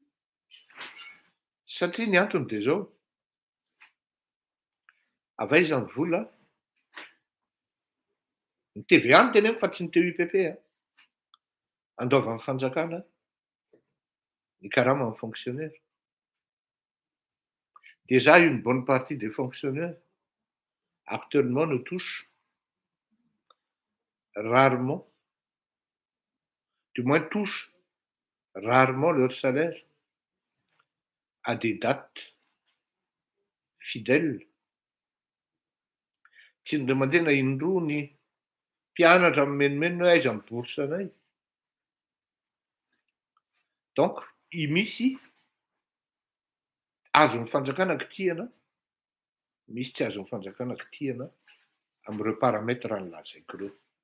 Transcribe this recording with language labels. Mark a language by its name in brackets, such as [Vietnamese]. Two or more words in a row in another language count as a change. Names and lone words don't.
[Malagasy] Satria ny antony dia zao, avaiza ny vola? Ny TVA no teneniko fa tsy ny TUPP. Andoavan'ny fanjakana ny karama amin'ny fonctionnaire. [French] Déjà une bonne partie des fonctionnaires actuellement ne touchent rarement, du moins touchent rarement leur salaire à des dates fidèles. [Malagasy] Tsy ny mandeha indroa ny mpianatra mimenomenona hoe aiza ny bourse anay. Donc misy azon'ny fanjakana kitihana, misy tsy azon'ny fanjakana kitihana amin'ireo paramètres nolazaiko ireo.